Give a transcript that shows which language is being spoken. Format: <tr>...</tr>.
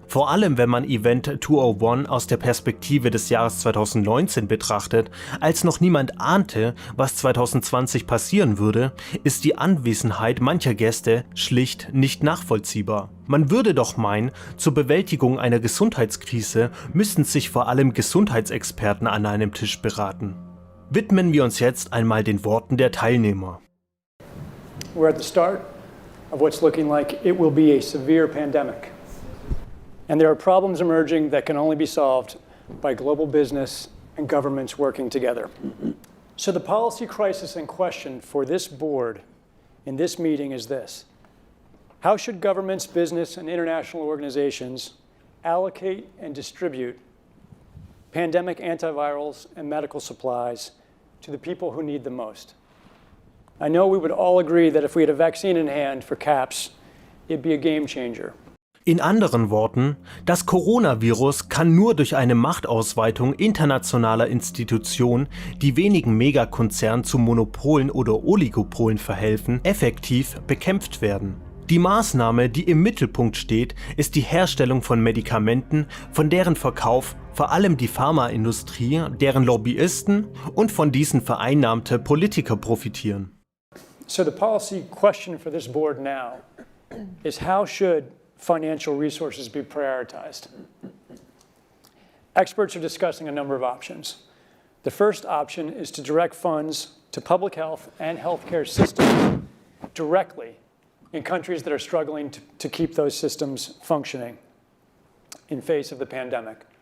<de>Vor allem, wenn man Event 201 aus der Perspektive des Jahres 2019 betrachtet, als noch niemand ahnte, was 2020 passieren würde, ist die Anwesenheit mancher Gäste schlicht nicht nachvollziehbar. Man würde doch meinen, zur Bewältigung einer Gesundheitskrise müssten sich vor allem Gesundheitsexperten an einem Tisch beraten. Widmen wir uns jetzt einmal den Worten der Teilnehmer.</de> <en>We're at the start of what's looking like it will be a severe pandemic. And there are problems emerging that can only be solved by global business and governments working together. So the policy crisis in question for this board in this meeting is this. How should governments, business, and international organizations allocate and distribute pandemic antivirals and medical supplies to the people who need them most? I know we would all agree that if we had a vaccine in hand for CAPS, it'd be a game changer.</en> <de>In anderen Worten, das Coronavirus kann nur durch eine Machtausweitung internationaler Institutionen, die wenigen Megakonzernen zu Monopolen oder Oligopolen verhelfen, effektiv bekämpft werden. Die Maßnahme, die im Mittelpunkt steht, ist die Herstellung von Medikamenten, von deren Verkauf vor allem die Pharmaindustrie, deren Lobbyisten und von diesen vereinnahmte Politiker profitieren.</de> <en>So the policy question for this board now is how should financial resources be prioritized? Experts are discussing a number of options. The first option is to direct funds to public health and healthcare systems directly in countries that are struggling to keep those systems functioning in face of the pandemic.</en>